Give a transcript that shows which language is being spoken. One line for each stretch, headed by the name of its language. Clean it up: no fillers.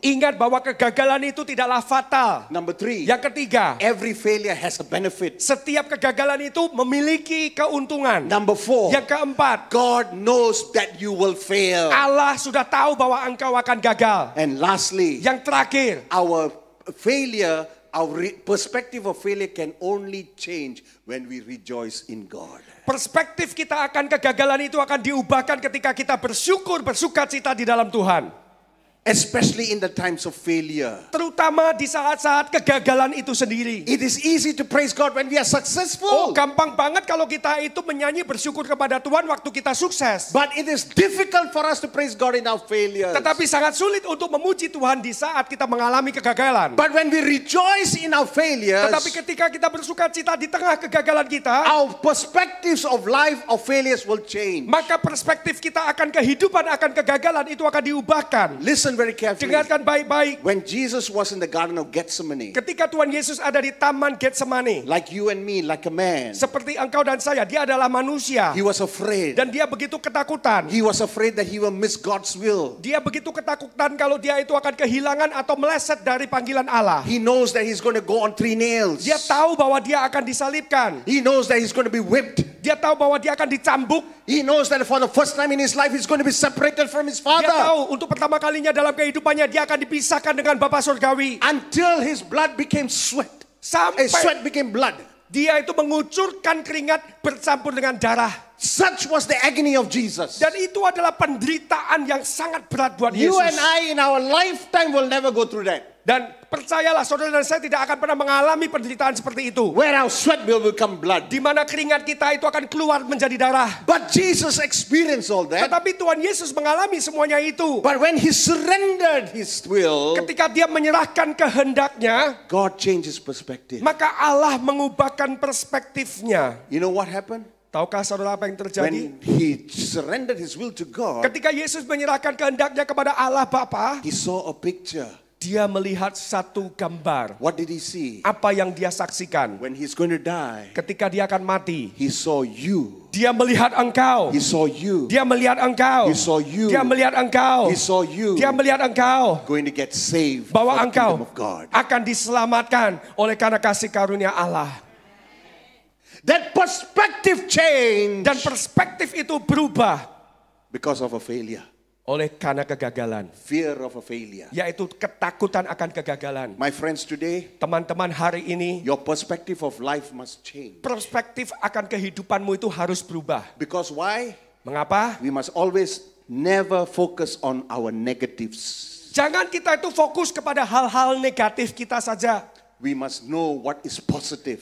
Indonesian: ingat bahwa kegagalan itu tidaklah fatal.
English: Number 3,
Indonesian: Yang ketiga,
English: every failure has a benefit.
Indonesian: setiap kegagalan itu memiliki keuntungan.
English: Number 4,
Indonesian: Yang keempat,
English: God knows that you will fail.
Indonesian: Allah sudah tahu bahwa engkau akan gagal.
English: And lastly,
Indonesian: Yang terakhir,
English: our failure, perspective of failure can only change when we rejoice in God.
Indonesian: perspektif kita akan kegagalan itu akan diubahkan ketika kita bersuka cita di dalam Tuhan.
English: Especially in the times of failure.
Indonesian: Terutama di saat-saat kegagalan itu sendiri.
English: It is easy to praise God when we are Oh, successful.
Indonesian: gampang banget kalau kita itu menyanyi bersyukur kepada Tuhan waktu kita sukses.
English: But it is difficult for us to praise God in our failures.
Indonesian: Tetapi sangat sulit untuk memuji Tuhan di saat kita mengalami kegagalan.
English: But when we rejoice in our failures,
Indonesian: Tetapi ketika kita bersuka cita di tengah kegagalan kita,
English: our perspectives of life of failures will change.
Indonesian: maka perspektif kita akan kehidupan, akan kegagalan itu akan diubahkan.
English: Listen very carefully.
Indonesian: Dengarkan baik-baik.
English: When Jesus was in the Garden of Gethsemane,
Indonesian: Ketika Tuhan Yesus ada di Taman Getsemani,
English: like you and me, like a man,
Indonesian: seperti engkau dan saya, dia adalah manusia.
English: he was afraid.
Indonesian: Dan dia begitu ketakutan.
English: He was afraid that he will miss God's will.
Indonesian: Dia begitu ketakutan kalau dia itu akan kehilangan atau meleset dari panggilan Allah.
English: He knows that he's going to go on 3 nails.
Indonesian: Dia tahu bahwa dia akan disalibkan.
English: He knows that he's going to be whipped.
Indonesian: Dia tahu bahwa dia akan dicambuk.
English: He knows that for the first time in his life, he's going to be separated from his
Indonesian: Dia
English: father.
Indonesian: tahu untuk pertama kalinya dalam kehidupannya dia akan dipisahkan dengan Bapa Surgawi.
English: Until his blood became sweat.
Indonesian: Sampai
English: Sweat became blood.
Indonesian: dia itu mengucurkan keringat bercampur dengan darah.
English: Such was the agony of Jesus.
Indonesian: Dan itu adalah penderitaan yang sangat berat buat
English: You and
Indonesian: Yesus.
English: I in our lifetime will never go through that.
Indonesian: Dan percayalah saudara dan saya tidak akan pernah mengalami penderitaan seperti itu.
English: Where our sweat will become blood.
Indonesian: Di mana keringat kita itu akan keluar menjadi darah.
English: But Jesus experienced all that.
Indonesian: Tetapi Tuhan Yesus mengalami semuanya itu.
English: But when he surrendered his will,
Indonesian: Ketika dia menyerahkan kehendaknya,
English: God changed his perspective.
Indonesian: maka Allah mengubahkan perspektifnya.
English: You know what happened?
Indonesian: Tahukah saudara apa yang terjadi?
English: When he surrendered his will to God,
Indonesian: Ketika Yesus menyerahkan kehendaknya kepada Allah Bapa,
English: he saw a picture.
Indonesian: Dia melihat satu gambar.
English: What did he see?
Indonesian: Apa yang dia saksikan?
English: When he's going to die,
Indonesian: Ketika dia akan mati.
English: he saw you.
Indonesian: Dia melihat engkau.
English: He saw you.
Indonesian: Dia melihat engkau.
English: He saw you.
Indonesian: Dia melihat engkau.
English: He saw you
Indonesian: Dia melihat engkau.
English: going to get saved
Indonesian: Bahwa
English: for the
Indonesian: engkau
English: kingdom of God.
Indonesian: akan diselamatkan oleh karena kasih karunia Allah.
English: That perspective change
Indonesian: Dan perspektif itu berubah
English: because of a failure.
Indonesian: oleh karena kegagalan.
English: Fear of a failure.
Indonesian: Yaitu ketakutan akan kegagalan.
English: My friends, today,
Indonesian: Teman-teman, hari ini
English: your perspective of life must change.
Indonesian: perspektif akan kehidupanmu itu harus berubah.
English: Because why?
Indonesian: Mengapa?
English: We must always never focus on our negatives.
Indonesian: Jangan kita itu fokus kepada hal-hal negatif kita saja.
English: We must know what is positive.